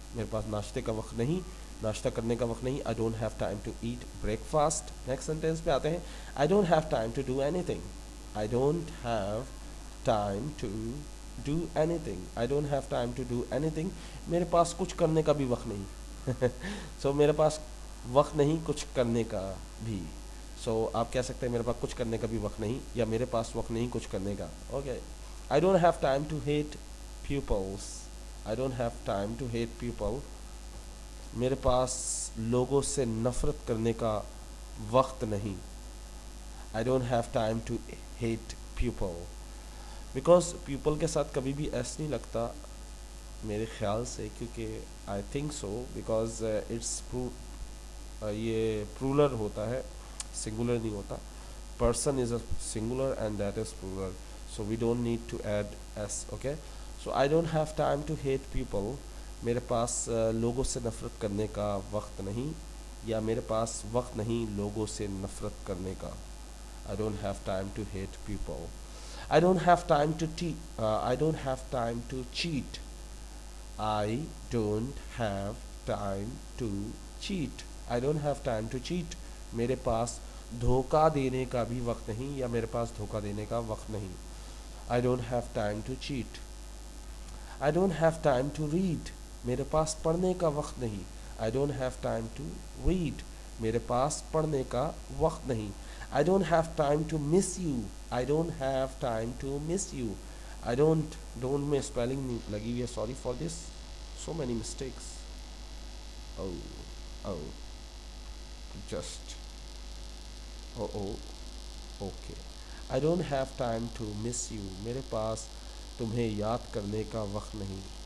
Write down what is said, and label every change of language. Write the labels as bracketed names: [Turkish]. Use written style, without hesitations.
[Urdu] میرے پاس ناشتے کا وقت نہیں، ناشتہ کرنے کا وقت نہیں. [English] I don't have time to eat breakfast. [Urdu] Next sentence پہ آتے ہیں. [English] I don't have time to do anything. I don't have time to do anything. I don't have time to do anything. [Urdu] میرے پاس کچھ کرنے کا بھی وقت نہیں. سو میرے پاس وقت نہیں کچھ کرنے کا بھی. سو آپ کہہ سکتے ہیں میرے پاس کچھ کرنے کا بھی وقت نہیں، یا میرے پاس وقت نہیں کچھ کرنے کا. Okay. [English] I don't have time to hate pupils. I don't have time to hate people. [Urdu] میرے پاس لوگوں سے نفرت کرنے کا وقت نہیں. [English] I don't have time to hate people. [Urdu] Because people کے ساتھ کبھی بھی ایس نہیں لگتا میرے خیال سے، کیونکہ [English] I think so because it's [Urdu] یہ plural ہوتا ہے، singular نہیں ہوتا. [English] Person is a singular and that is plural. So we don't need to add s. Okay. So I don't have time to hate people. [Urdu] میرے پاس لوگوں سے نفرت کرنے کا وقت نہیں، یا میرے پاس وقت نہیں لوگوں سے نفرت کرنے کا. [English] I don't have time to hate people. I don't have time to I don't have time to cheat. I don't have time to cheat. I don't have time to cheat. [Urdu] میرے پاس دھوکہ دینے کا بھی وقت نہیں، یا میرے پاس دھوکہ دینے کا وقت نہیں. [English] I don't have time to cheat. I don't have time to read. [Urdu] میرے پاس پڑھنے کا وقت نہیں. [English] I don't have time to read. [Urdu] میرے پاس پڑھنے کا وقت نہیں. [English] I don't have time to miss you. I don't have time to miss you. I don't [Urdu] میں spelling لگی ہوئی ہے. [English] Sorry for this. So many mistakes. Oh. Just. Okay. I don't have time to miss you. [Urdu] میرے پاس تمہیں یاد کرنے کا وقت نہیں.